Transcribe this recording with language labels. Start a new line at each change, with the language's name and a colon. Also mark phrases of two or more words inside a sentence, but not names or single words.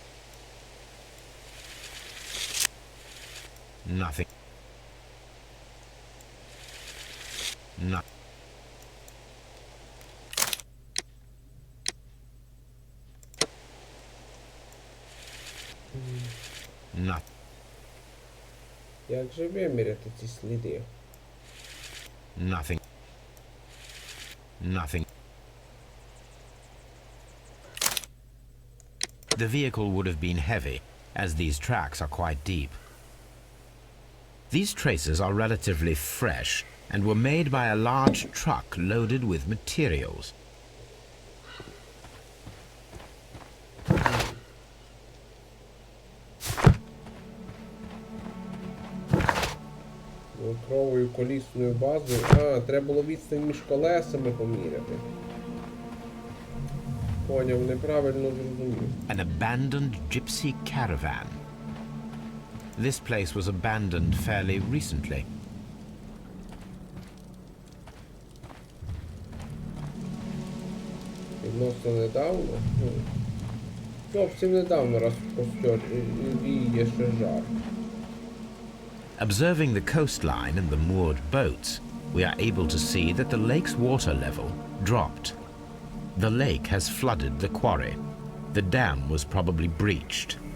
English: Nothing. No. No.
Ukrainian: Як же виміряти ці сліди?
English: Nothing. Nothing. The vehicle would have been heavy, as these tracks are quite deep. These traces are relatively fresh and were made by a large truck loaded with materials.
Ukrainian: Метровою колісною базою. А, треба було відстань між колесами поміряти. Поняв, неправильно зрозумів.
English: An abandoned gypsy caravan. This place was abandoned fairly recently.
Ukrainian: Відносно недавно. Зовсім недавно, раз костер віє ще жар.
English: Observing the coastline and the moored boats, we are able to see that the lake's water level dropped. The lake has flooded the quarry. The dam was probably breached.